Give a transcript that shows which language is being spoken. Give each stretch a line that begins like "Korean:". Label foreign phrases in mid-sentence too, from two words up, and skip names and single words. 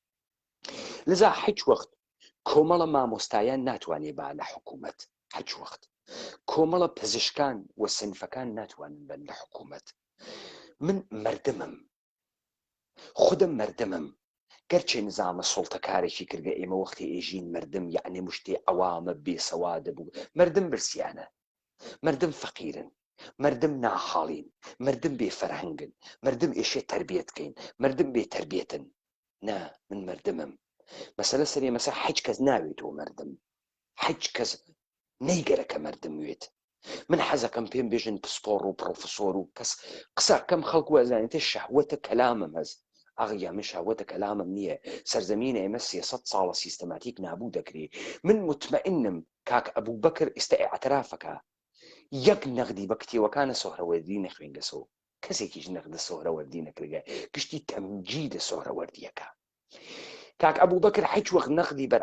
Southern Kurdish: لذا هیچ وەخت کۆمەڵە مامۆستایان ناتوانێ با لە حکوومەت هیچ وەخت کۆمەڵە پزیشکان و سنفەکان ناتوانن بن لە حکوومەت من مردمم خودم مردمم گەرچێ نظامە سوڵتەکارێکی کردگە ئێمە وەختی ئێژین مردم یعنی مشتێ ئەوامە بێسەوادە بوو مردم برسیانە مردم فەقیرن مردم ناحاڵین مردم بێفەرهەنگن مردم ئێشێ تربیەتکەین مردم بێ تربیەتن نا من مردمم مەسەلە سەرێ مەسە هیچ کەس ناوێتەوە مردم هیچ کەس نەیگەرەکە مردم وێت من حەزەکەم پێم بێژن پسپۆڕ و پرۆفسۆر و کەس قسەکەم خەڵک وەزانێتە شەهوەتە کەلامم هەست ئاغیا من شەهوەتە کەلامم نییە سەرزەمینە ئێمە 300 ساڵە سیستەماتیک نابوو دەکرێ من مطمئنم کاک ئەبوو بەکر ئێستا ئیعترافەکە یەک نەغدی بە کتێوەکانە سۆهرەوەردی نەخوێنگەسەوە کەسێکیش نەغدە سۆهرەوەردی نەکرێگە گشتی تەمجیدە سۆهرەوەردیەکە کاک ئەبوو بەکر هیچ وەخت نەغدی بەر